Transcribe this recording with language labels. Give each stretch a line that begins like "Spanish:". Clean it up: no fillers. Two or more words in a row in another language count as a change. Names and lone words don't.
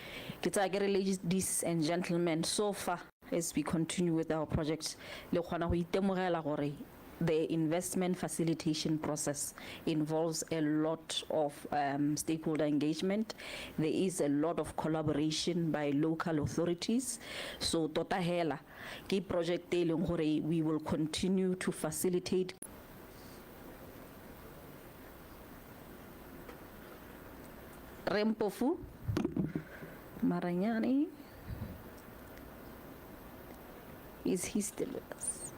English: Ladies and gentlemen, so far, as we continue with our project, the investment facilitation process involves a lot of stakeholder engagement. There is a lot of collaboration by local authorities. So
Tswana: tota hela ke project
English: we will continue to facilitate Rempofu Maranyani. Is he still with us?